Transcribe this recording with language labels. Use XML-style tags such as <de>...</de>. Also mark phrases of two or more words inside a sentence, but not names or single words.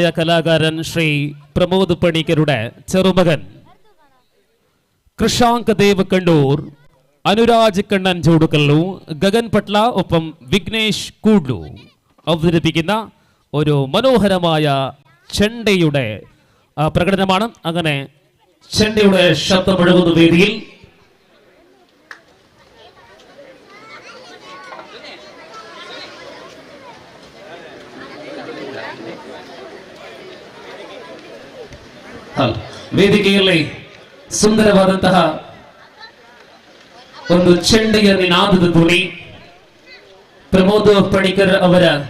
<ml>കലാകാരൻ ശ്രീ പ്രമോദ് പണിക്കരുടെ ചെറുമകൻ കൃഷാങ്ക് ദേവ് കണ്ണൂർ, അനുരാജ് കണ്ണൻ ജോഡുകല്ലു, ഗഗൻ പട്ല ഒപ്പം വിഘ്നേഷ് കൂഡ്ലു അവതരിപ്പിക്കുന്ന ഒരു മനോഹരമായ ചെണ്ടയുടെ പ്രകടനമാണ്. അങ്ങനെ ചെണ്ടയുടെ ശബ്ദമൊഴുകുന്ന വേദിയിൽ</ml> <kn>ವೇದಿಕೆಯಲ್ಲಿ ಸುಂದರವಾದಂತಹ ಒಂದು ಚೆಂಡೆಯ ನಿನಾದದ ಧ್ವನಿ ಪ್ರಮೋದ್ ಪಣಿಕರ್ ಅವರ</kn>